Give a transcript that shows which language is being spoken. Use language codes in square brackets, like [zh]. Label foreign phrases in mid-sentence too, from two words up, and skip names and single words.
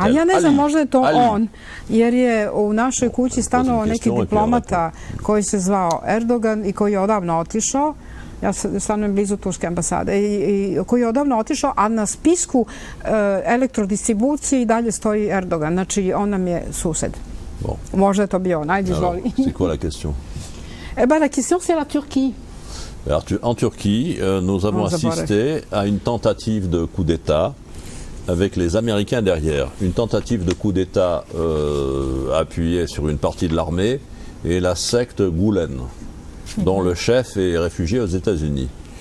[sr] A ja ne znam, možda je to on, jer je u našoj kući stanovao neki diplomata koji se zvao Erdogan i koji je odavno otišao. Ja stanujem blizu Turske ambasade i koji je odavno otišao, a na spisku elektrodistribucije i dalje stoji Erdogan. Znači, on nam je sused. Možda je to bio on. Ajde, izvoli. [fr] C'est quoi la question? La question, c'est la Turquie. Alors, en Turquie, nous avons assisté à une tentative de coup d'État avec les Américains derrière. Une tentative de coup d'État appuyée sur une partie de l'armée et la secte Gulen, dont le chef est réfugié aux États-Unis.